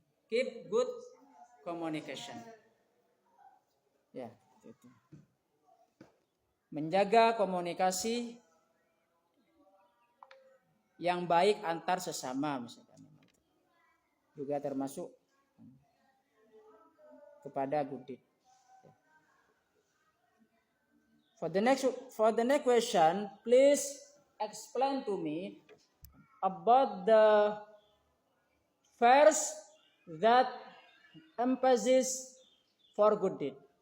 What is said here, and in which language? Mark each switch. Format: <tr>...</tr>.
<en>Keep good communication.</en> <id>Ya, itu. Menjaga komunikasi yang baik antar sesama misalkan. Juga termasuk kepada good deed.</id> <en>For the next question, please explain to me about the verse that emphasizes for good deed.</en>